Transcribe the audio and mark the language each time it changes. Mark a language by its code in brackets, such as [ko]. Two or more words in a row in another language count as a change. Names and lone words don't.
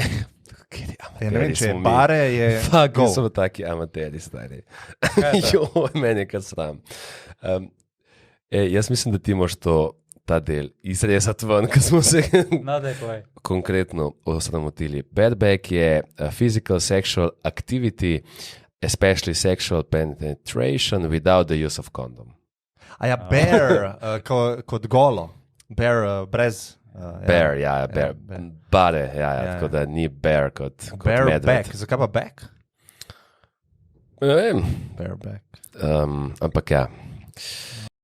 [sl] Ja, ne vem, če je bare, je go. So taki amateri, stari. Meni je kar sram. Jaz mislim, da ti moš ta del izrezati ven, ker smo se konkretno osramotili. [en] Bareback je physical sexual activity, especially sexual penetration without the use of condom. [sl] A ja, bear, kot golo. Bear, brez... Bear, bear. Bare, tako da ni bear kot medved. Back, zakaj pa back? Ne vem. Bareback. Ampak ja.